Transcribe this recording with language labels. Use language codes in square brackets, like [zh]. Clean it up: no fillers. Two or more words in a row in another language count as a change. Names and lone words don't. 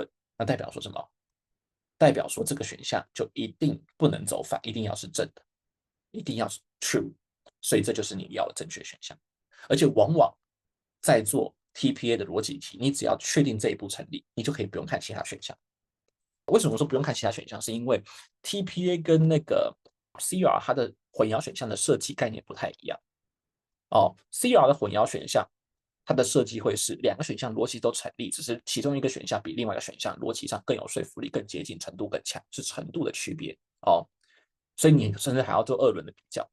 [zh] 那代表說什麼？代表說這個選項就一定不能走反，一定要是正的，一定要是 true。所以這就是你要的正確選項。而且往往在做 TPA 的逻輯題，你只要確定這一步成立，你就可以不用看其他選項。為什麼說不用看其他選項？是因為 TPA 跟那個 CR 它的混淆選項的設計概念不太一樣。CR 的混淆選項，它的設計會是2個選項邏輯都成立，只是其中一個選項比另外一個選項邏輯上更有說服力、更接近、程度更強，是程度的區別所以你甚至還要做2輪的比較。